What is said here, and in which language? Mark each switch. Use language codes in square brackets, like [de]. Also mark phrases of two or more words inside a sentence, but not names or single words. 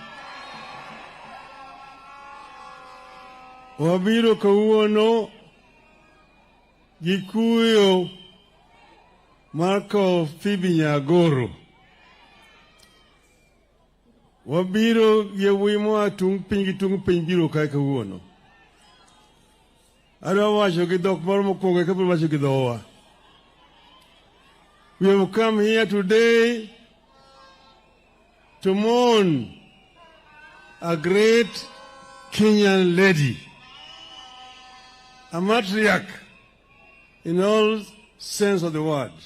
[luo] Wabiro kawuono gikuyo Marco Phoebe Nyagoro. Wabiro yewimo tung piny biro kae kawuono. Adwa wacho gi dhok moro mokwongo kabiro wacho gi dhowa. [en] We have come here today to mourn a great Kenyan lady, a matriarch in all sense of the word.